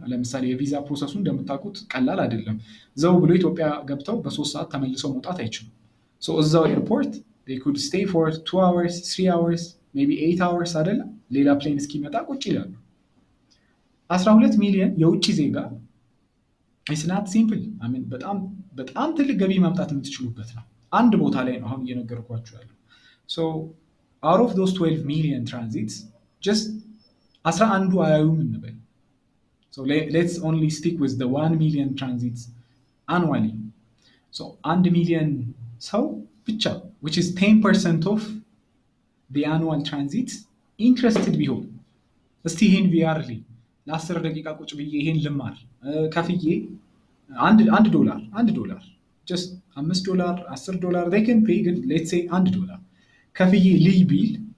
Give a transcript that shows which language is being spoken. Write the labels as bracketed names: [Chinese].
[Amharic] ለምሳሌ የቪዛ ፕሮሰሱ እንደምታውቁት ቀላል አይደለም። ዘው ብሎ ኢትዮጵያ ገብተው በ3 ሰዓት ተመልሰው መውጣት አይችሉም። so እዛው ኤርፖርት [English] they could stay for 2 hours 3 hours maybe 8 hours [Amharic] አይደለም ሌላ ፕሌን እስኪመጣ ቁጭ ይላሉ። 12 ሚሊዮን የውጭ ዜጋ [English] it's not simple. I mean [Amharic] በጣም ትልቅ ገቢ ማምጣት የምትችሉበት ነው። አንድ ቦታ ላይ ነው አሁን እየነገርኳችሁ ያለው። [English] so out of those 12 million transits just 11 [Amharic] አያዩም እንበል። [English] so let's only stick with the 1 million transits annually. so 1 million [Amharic] ሰው ብቻ [English] which is 10% of the annual transits interested [Amharic] ቢሆን እስቲ ይሄን VR ላይ ለ10 ደቂቃ ቁጭ ብዬ ይሄን ልማር ከፍዬ [English] $1 just $5 $10 they can pay ግን let's say $1 [Amharic] ከፍዬ ልይ ቢል